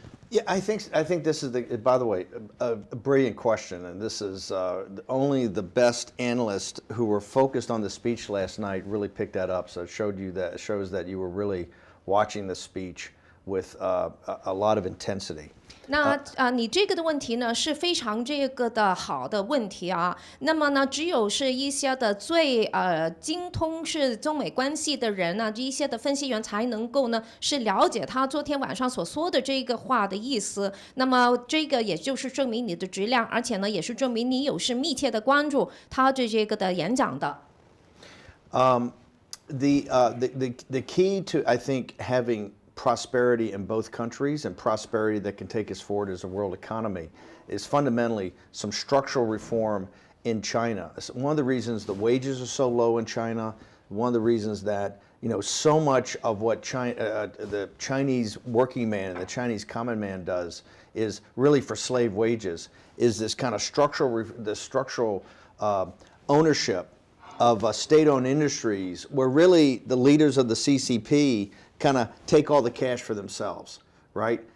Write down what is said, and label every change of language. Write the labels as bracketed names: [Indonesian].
[English] Yeah, I think this is by the way, a brilliant question, and this is only the best analysts who were focused on the speech last night really picked that up. So it shows that you were really watching the speech with a lot of intensity. [Chinese] 那你这个的问题呢是非常这个的好的问题啊。那么呢，只有是一些的最精通是中美关系的人呢，这一些的分析员才能够呢是了解他昨天晚上所说的这个话的意思。那么这个也就是证明你的质量，而且呢也是证明你有是密切的关注他这个的演讲的。 [English] The key to I think having prosperity in both countries and prosperity that can take us forward as a world economy is fundamentally some structural reform in China. It's one of the reasons the wages are so low in China, one of the reasons that so much of what the Chinese working man and the Chinese common man does is really for slave wages, is this kind of structural ownership of state-owned industries where really the leaders of the CCP kind of take all the cash for themselves, right?